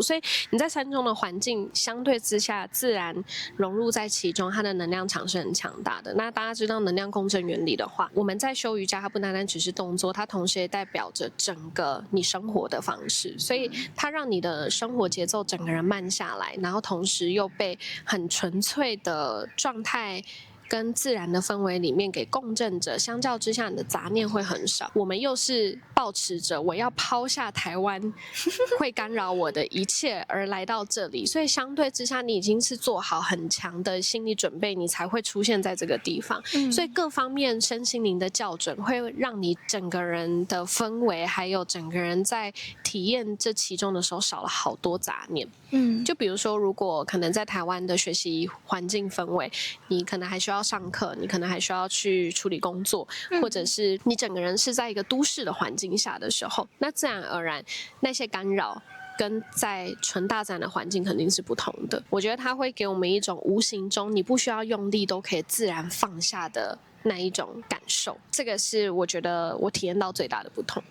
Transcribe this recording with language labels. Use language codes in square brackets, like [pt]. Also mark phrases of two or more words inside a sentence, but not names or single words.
[zh] 所以你在山中的環境相對之下，自然融入在其中，它的能量場是很強大的。那大家知道能量共振原理的話，我們在修瑜伽，它不单单只是動作，它同時也代表着整個你生活的方式，所以它讓你的生活節奏整個人慢下來，然後同時又被很純粹的狀態跟自然的氛圍裡面給共振着，相較之下你的雜念會很少。我們又是抱持着我要拋下台灣會干擾我的一切而來到這裡，所以相對之下你已經是做好很強的心理準備，你才會出現在這個地方。所以各方面身心靈的校準會讓你整個人的氛圍還有整個人在體驗這其中的時候少了好多雜念。就比如說如果可能在台灣的學習環境氛圍，你可能還需要上課，你可能還需要去處理工作，或者是你整個人是在一個都市的環境下的时候，那自然而然那些干擾跟在純大自然的環境肯定是不同的。我覺得它會給我們一種無形中你不需要用力都可以自然放下的那一種感受，這個是我覺得我體驗到最大的不同。